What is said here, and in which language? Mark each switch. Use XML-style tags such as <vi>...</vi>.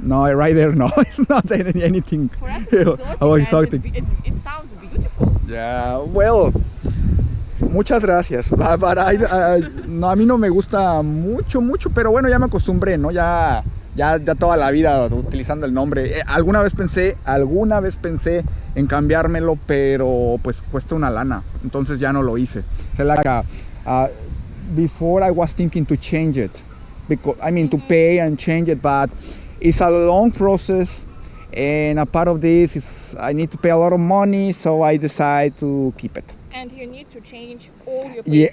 <en>No, right there, no, it's not anything. For us, it's exotic. Exotic. It sounds beautiful. Yeah, well,</en> <es>muchas gracias. No, a mí no me gusta mucho, pero bueno, ya me acostumbré, ¿no? Ya toda la vida utilizando el nombre. Alguna vez pensé en cambiármelo, pero pues cuesta una lana. Entonces ya no lo hice.</es> <en>So like, before I was thinking to change it, because to pay and change it, but it's a long process, and a part of this is I need to pay a lot of money, so I decide to keep it. And you need to change all your papers.</en>